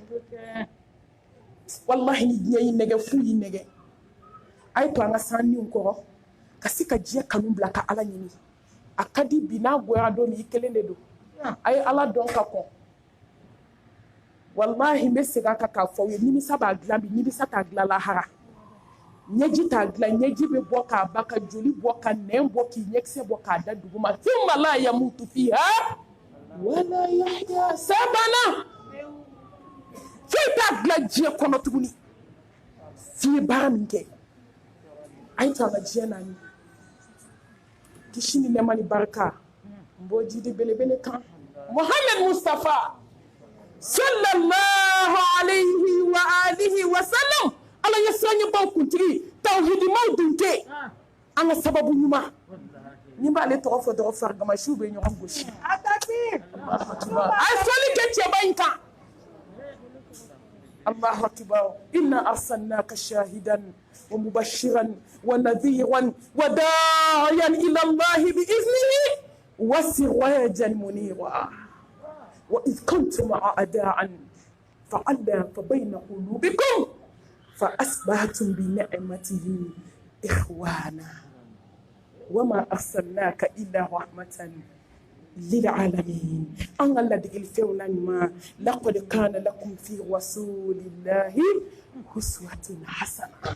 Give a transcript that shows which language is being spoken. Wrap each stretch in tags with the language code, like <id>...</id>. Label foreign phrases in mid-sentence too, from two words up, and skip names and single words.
<bm>wallahi ni diɲɛ y'i nɛgɛ fu y'i nɛgɛ a ye to an ka sanniw kɔrɔ ka se ka diɲɛ kanu bila ka ala ɲini a ka di bi n'a goyara don min i kelen de don a ye ala dɔn ka kɔn wallahi n bɛ segin a kan k'a fɔ aw ye nimisa b'a dilan bi nimisa t'a dilan lahara ɲɛji t'a dilan ɲɛji bɛ bɔ k'a ba ka joli bɔ ka nɛn bɔ k'i ɲɛkisɛ bɔ k'a da duguma</bm> <ar>ثم لا يموت فيها ولا</ar> <bm>yahya sabana foyi t'a dilan diɲɛ kɔnɔ tuguni f'i ye baara min kɛ a ye to an ka diɲɛ naani kisi ni nɛɛma ni barika n b'o jidi belebele kan Muhammad Mustafa</bm> <ar>صلى الله عليه وعلى آله وسلم</ar> <bm>ala ye siranɲɛbaw kuntigi tawhidimaw dunke an ka sababu ɲuman ni b'ale tɔgɔ fɔ dɔrɔn farigamasiw bɛ ɲɔgɔn gosi a ye fɔli kɛ cɛba in kan</bm> <ar>الله أكبر إنا أرسلناك شاهدا ومبشرا ونذيرا وداعيا إلى الله بإذنه وسراجا منيرا وإذ كنتم أعداء فألف بين قلوبكم فأصبحتم بنعمته إخوانا وما أرسلناك إلا رحمة للعالمين أن الذي الفيونا ما لقد كان لكم في رسول الله أسوة حسنة</ar>